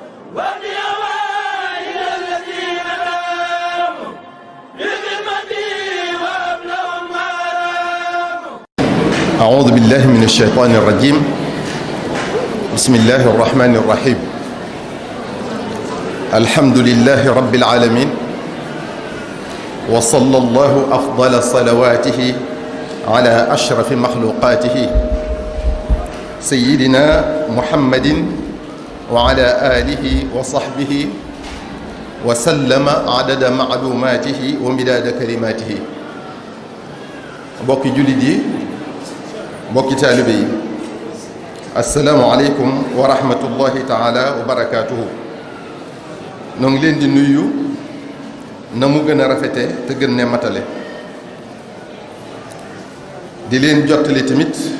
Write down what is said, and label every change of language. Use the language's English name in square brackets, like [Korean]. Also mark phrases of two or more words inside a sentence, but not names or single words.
[Arabic] أعوذ بالله من الشيطان الرجيم بسم الله الرحمن الرحيم الحمد لله رب العالمين وصلى الله أفضل صلواته على أشرف مخلوقاته سيدنا محمد وعلى آله وصحبه وسلم عدد معلوماته ومداد كلماته [Wolof] بوكي جلدي mbokki taalibe yi [Arabic] السلام عليكم ورحمة الله تعالى وبركاته [Wolof] noo ngi leen di nuyu na mu gën a rafete te gën ne matale di leen jottali tamit